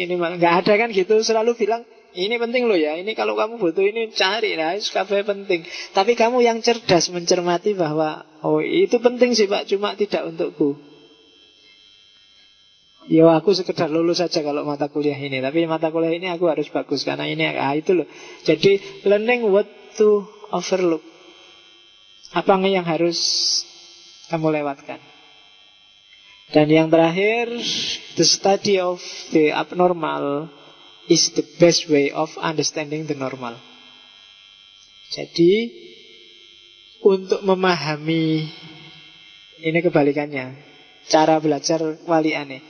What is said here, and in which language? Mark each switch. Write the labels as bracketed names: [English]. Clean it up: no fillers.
[Indonesian] Ini gak ada kan gitu, selalu bilang, ini penting loh ya, ini kalau kamu butuh ini cari, nah itu kabarnya penting. Tapi kamu yang cerdas mencermati bahwa, oh itu penting sih Pak, cuma tidak untukku. Ya aku sekedar lulus saja kalau mata kuliah ini, tapi mata kuliah ini aku harus bagus, karena ini, ah itu loh. Jadi, [English] learning what to overlook. [Indonesian] Apa yang harus kamu lewatkan. Dan yang terakhir, [English] the study of the abnormal is the best way of understanding the normal. [Indonesian] Jadi, untuk memahami, ini kebalikannya, cara belajar wali aneh.